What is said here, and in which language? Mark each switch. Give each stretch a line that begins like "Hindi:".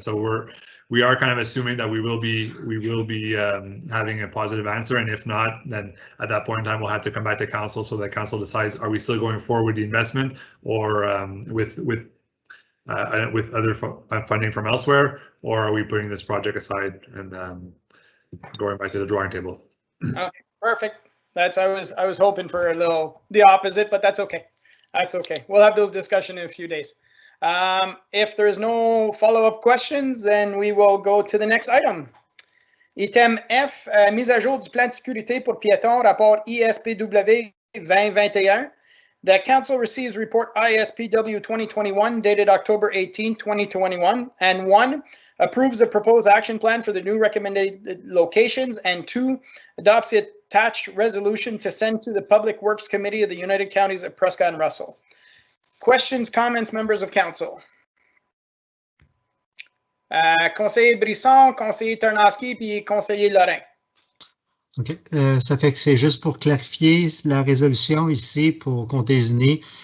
English: So we are kind of assuming that we will be having a positive answer, and if not, then at that point in time we'll have to come back to council so that council decides, are we still going forward with the investment, or with other funding from elsewhere, or are we putting this project aside and going back to the drawing table? Okay, perfect. I was hoping for the opposite, but that's okay. That's okay. We'll have those discussions in a few days. If there's no follow-up questions, then we will go to the next item.
French: Item F, mise à jour du plan de sécurité pour piétons, rapport ISPW 2021.
English: The council receives report ISPW 2021 dated October 18, 2021, and 1, approves the proposed action plan for the new recommended locations, and 2, adopts the attached resolution to send to the Public Works Committee of the United Counties of Prescott and Russell. Questions, comments, members of council?
French: Conseiller Brisson, conseiller Tarnowski, puis conseiller Lorrain. OK. Ça fait que c'est juste pour clarifier la résolution ici pour Comté-Uni.